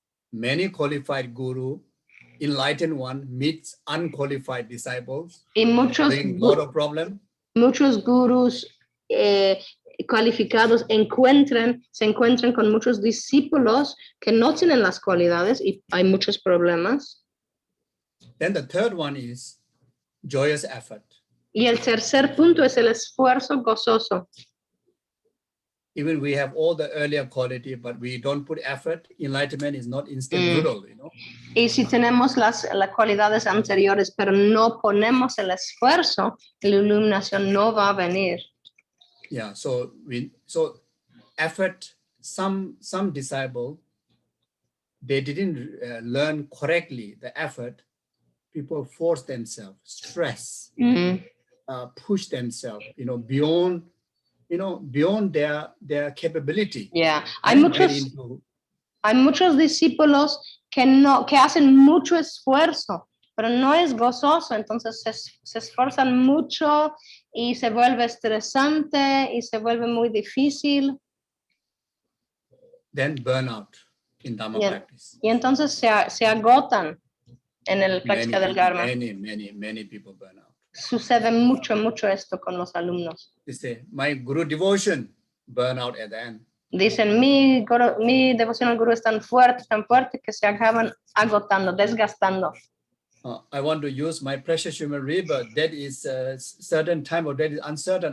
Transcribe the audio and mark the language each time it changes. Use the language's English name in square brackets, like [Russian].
[English] Many qualified guru, enlightened one, meets unqualified disciples. [Spanish] Y muchos gurús cualificados se encuentran con muchos discípulos que no tienen las cualidades y hay muchos problemas. [English] Then the third one is joyous effort. [Spanish] Y el tercer punto es el esfuerzo gozoso. [English] Even we have all the earlier quality, but we don't put effort, enlightenment is not instant noodle, [Spanish] Y si tenemos las cualidades anteriores, pero no ponemos el esfuerzo, la iluminación no va a venir. [English] Yeah, so effort, some disciple, they didn't learn correctly the effort. People force themselves, stress, push themselves, beyond their capability. [Spanish] Yeah, hay muchos discípulos que hacen mucho esfuerzo, pero no es gozoso, entonces se esfuerzan mucho y se vuelve estresante y se vuelve muy difícil. [English] Then burnout in Dharma practice. [Spanish] Y entonces se agotan en el práctica del Dharma. [English] Many people burn out. [Spanish] Sucede mucho esto con los alumnos. [English] They say, my Guru devotion, burn out at the end. [Spanish] Dicen, mi devoción al Gurú es tan fuerte que se acaban agotando, desgastando. [English] I want to use my precious human rebirth. That is a certain time or that is uncertain.